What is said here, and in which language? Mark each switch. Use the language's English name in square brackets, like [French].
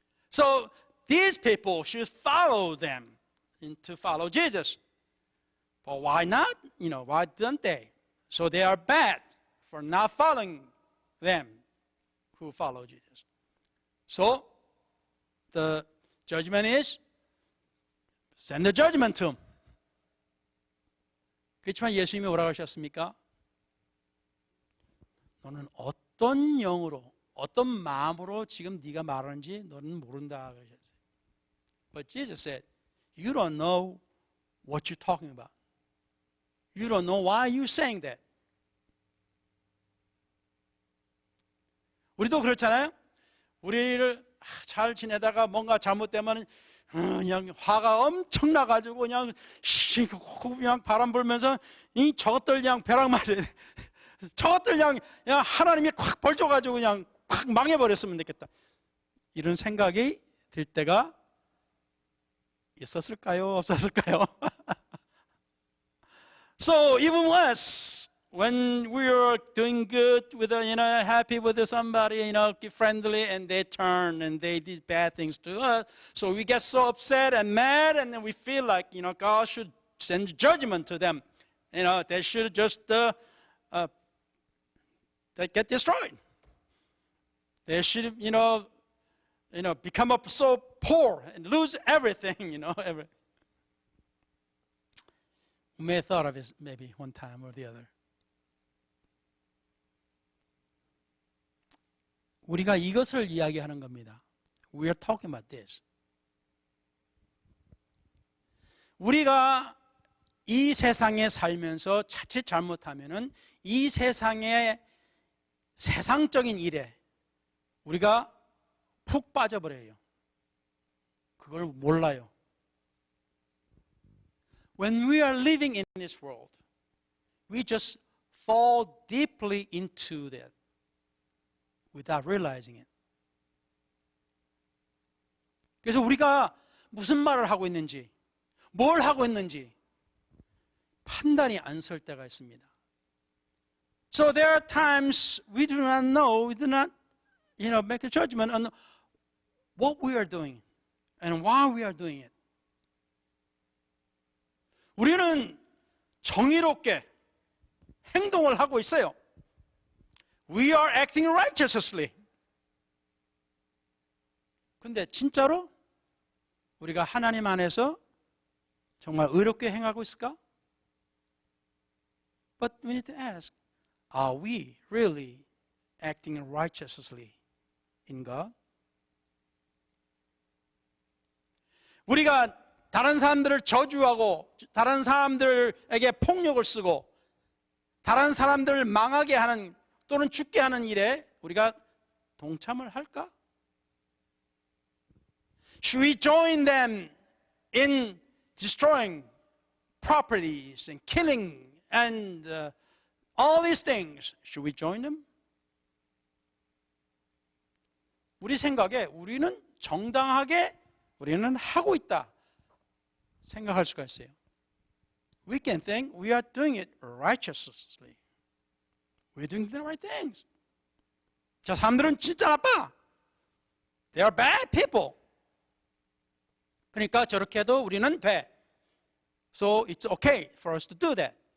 [English] So these people should follow them to follow Jesus. But why not? Why don't they? So they are bad for not following them who follow Jesus. So the judgment is send the judgment to them. [Korean] 그렇지만 예수님이 뭐라고 하셨습니까? 너는 어떤 영으로 어떤 마음으로 지금 네가 말하는지 너는 모른다 그러셨어요. [English] But Jesus said, you don't know what you're talking about. You don't know why you're saying that. [Korean] 우리도 그렇잖아요. 우리를 잘 지내다가 뭔가 잘못되면 그냥 화가 엄청 나가지고 그냥 바람 불면서 이 저것들 그냥 벼락 맞아야 돼. 저것들 그냥 하나님이 콱 벌줘가지고 그냥 콱 망해버렸으면 좋겠다. 이런 생각이 들 때가 있었을까요? 없었을까요? [English] So even worse, when we are doing good with happy with somebody, friendly, and they turn and they did bad things to us, so we get so upset and mad, and then we feel like God should send judgment to them. They should just they get destroyed. They should become up so poor and lose everything. You may have thought of it maybe one time or the other. [Korean] 우리가 이것을 이야기하는 겁니다. [English] We are talking about this. [Korean] 우리가 이 세상에 살면서 자칫 잘못하면은 이 세상의 세상적인 일에 우리가 푹 빠져버려요. 그걸 몰라요. [English] When we are living in this world, we just fall deeply into that without realizing it. [Korean] 그래서 우리가 무슨 말을 하고 있는지, 뭘 하고 있는지 판단이 안 설 때가 있습니다. [English] So there are times we do not know, we do not, make a judgment on what we are doing and why we are doing it. [Korean] 우리는 정의롭게 행동을 하고 있어요. [English] We are acting righteously. [Korean] 근데 진짜로 우리가 하나님 안에서 정말 의롭게 행하고 있을까? [English] But we need to ask, are we really acting righteously in God? [Korean] 우리가 다른 사람들을 저주하고 다른 사람들에게 폭력을 쓰고 다른 사람들을 망하게 하는 또는 죽게 하는 일에 우리가 동참을 할까? [English] Should we join them in destroying properties and killing and all these things? Should we join them? [Korean] 우리 생각에 우리는 정당하게 우리는 하고 있다 생각할 수가 있어요. [English] We can think we are doing it righteously. We're doing the right things. [Korean] 저 사람들은 진짜 나빠. [English] They are bad people. [Korean] 그러니까 저렇게 해도 우리는 돼. [English] So it's okay for us to do that.